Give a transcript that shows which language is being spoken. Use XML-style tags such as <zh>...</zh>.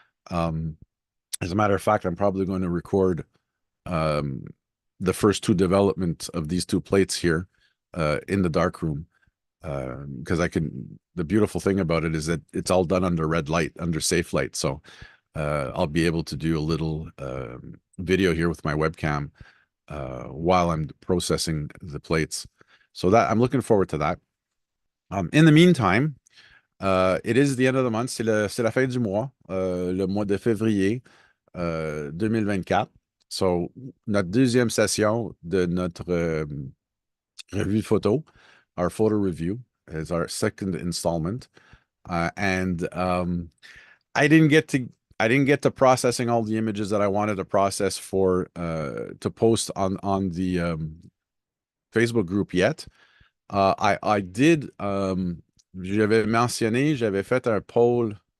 <en>um as a matter of fact, I'm probably going to record um the first two development of these two plates here in the dark room, because the beautiful thing about it is that it's all done under red light, under safe light. So I'll be able to do a little video here with my webcam while I'm processing the plates. So that I'm looking forward to that. In the meantime, it is the end of the month.</en> <fr>C'est la fin du mois, le mois de février 2024.</fr> <en>So</en> <fr>notre deuxième session de notre revue photo,</fr> <en>our photo review, is our second installment. And I didn't get to processing all the images that I wanted to process for to post on the Facebook group yet. I did</en> <fr>j'avais mentionné, j'avais fait un poll.</fr>